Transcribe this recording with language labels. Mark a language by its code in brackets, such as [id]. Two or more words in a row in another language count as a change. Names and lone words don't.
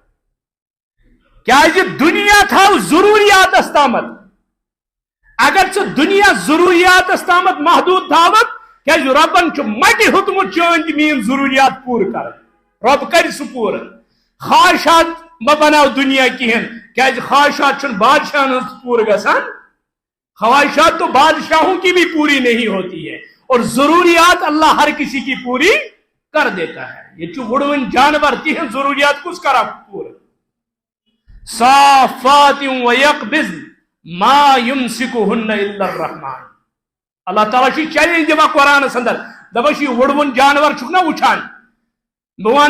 [ks] کیازِ دُنیا تھاو ضروٗریاتس تامتھ اگر ژٕ دُنیا ضروٗریاتس تامتھ محدوٗد تھاوکھ کیازِ رۄبن چھُ مٹہِ ہیوٚتمُت چٲنۍ تہِ میٲنۍ ضروٗریات پوٗرٕ کرٕنۍ رۄب کرِ سُہ پوٗرٕ خواہشات مہ بناو دُنیا کِہینۍ کیازِ خواہشات چھُنہٕ بادشاہن ہٕنٛز پوٗرٕ گژھان [ur] خواہشات تو بادشاہوں کی بھی پوری نہیں ہوتی ہے اور ضروریات اللہ ہر کسی کی پوری کر دیتا ہے [ks] یہ چھُ وُڑوٕنۍ جانور تِہنٛز ضروٗریات کُس کران پوٗرٕ [ar] صافات ویقبضن ما یمسکہن الا الرحمن [ks] اللہ تعالیٰ چھُ چیلنج دِوان قرآنس اندر دپان چھُ یہِ وُڑوُن جانور چھُکھ نا وٕچھان بہٕ وَنہٕ